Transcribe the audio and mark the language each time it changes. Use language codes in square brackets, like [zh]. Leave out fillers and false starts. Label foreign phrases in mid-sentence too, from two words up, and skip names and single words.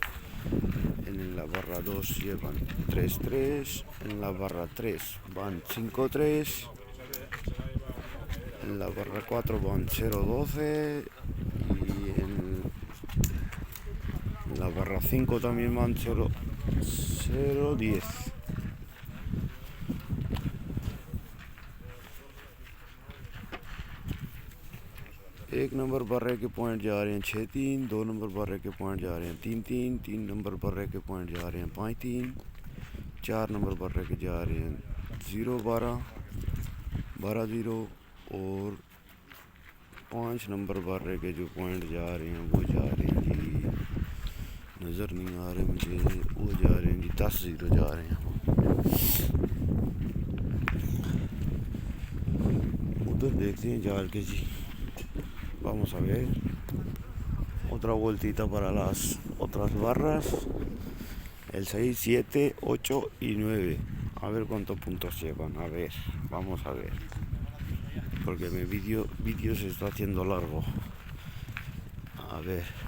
[es] En la barra 2 llevan 3-3. En la barra 3 van 5-3. En la barra 4 van 0-12. Y en la barra 5 también van 0-10. [hi] एक नंबर बर्रे के पॉइंट जा रहे हैं 6-3, 2 नंबर बर्रे के पॉइंट जा रहे हैं 3-3, 3 नंबर बर्रे के पॉइंट जा रहे हैं 5-3, 4 नंबर बर्रे के जा रहे हैं 0-12, 12-0 और 5 नंबर बर्रे के जो पॉइंट जा रहे हैं वो जा रहे हैं जी, नज़र नहीं आ रहे मुझे, वो जा रहे हैं जी 10-0 जा रहे हैं। उधर देखते हैं जा के जी। [es] Vamos a ver otra vueltita para las otras barras, el 6, 7, 8 y 9, a ver cuántos puntos llevan, a ver, vamos a ver, porque mi vídeo se está haciendo largo, a ver,